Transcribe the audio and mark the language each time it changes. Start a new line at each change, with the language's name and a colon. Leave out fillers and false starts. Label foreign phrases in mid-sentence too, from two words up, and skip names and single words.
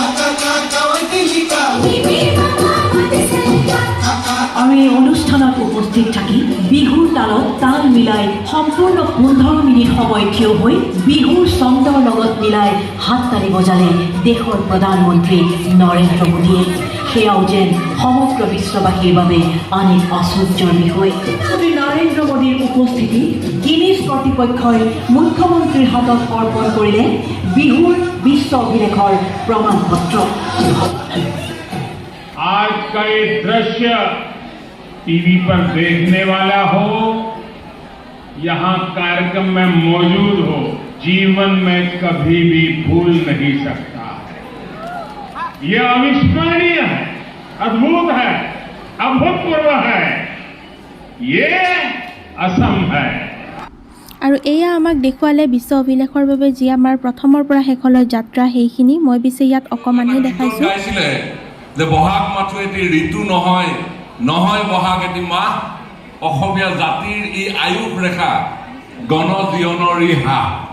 Assamese: আৰু এই অনুষ্ঠানত উপস্থিত থাকি বিহুৰ তালত তাল মিলাই সম্পূৰ্ণ 15 মিনিট সময় থিয় হৈ বিহুৰ ছন্দৰ লগত মিলাই হাততালি বজালে দেশৰ প্ৰধানমন্ত্ৰী নৰেন্দ্ৰ মোদীয়ে। সেয়াও যেন সমগ্ৰ বিশ্ববাসীৰ বাবে আন এক আশ্চৰ্যৰ বিষয়। শ্ৰী নৰেন্দ্ৰ মোদীৰ উপস্থিতি গিনিছ কৰ্তৃপক্ষই মুখ্যমন্ত্ৰীৰ হাতত অৰ্পণ কৰিলে বিহুৰ বিশ্ব অভিলেখৰ প্ৰমাণপত্ৰ।
Hindi: आज का ये दृश्य टीवी पर देखने वाला हो, यहाँ कार्यक्रम में मौजूद हो, जीवन में कभी भी भूल नहीं सकता है। ये अविस्मरणीय है, अद्भुत है, अभूतपूर्व है। ये असम है।
Assamese: আৰু এয়া আমাক দেখুৱালে বিশ্ব অভিলেখৰ বাবে যি আমাৰ প্ৰথমৰ পৰা শেষলৈ যাত্ৰা সেইখিনি মই পিছে ইয়াত অকমানহে দেখাইছোঁ। যে বহাগ মাথো এটি ঋতু নহয় নহয় বহাগ এটি মাহ অসমীয়া জাতিৰ এই আয়ুস ৰেখা গণজীৱনৰ ই হাঁহ।